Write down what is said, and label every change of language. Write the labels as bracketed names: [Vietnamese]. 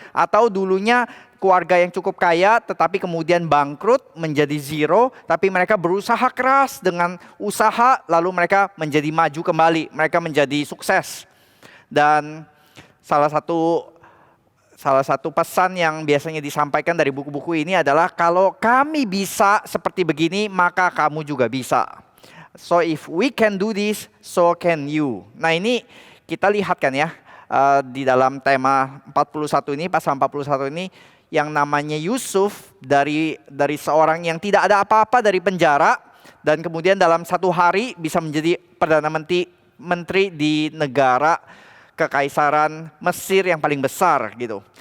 [Indonesian] Atau dulunya keluarga yang cukup kaya tetapi kemudian bangkrut menjadi zero, tapi mereka berusaha keras dengan usaha lalu mereka menjadi maju kembali, mereka menjadi sukses. Dan salah satu pesan yang biasanya disampaikan dari buku-buku ini adalah kalau kami bisa seperti begini maka kamu juga bisa. [English] So if we can do this, so can you. [Indonesian] Nah, ini kita lihat kan ya, di dalam tema 41 ini, pasal 41 ini, yang namanya Yusuf dari seorang yang tidak ada apa-apa dari penjara, dan kemudian dalam satu hari bisa menjadi perdana menteri di negara kekaisaran Mesir yang paling besar gitu.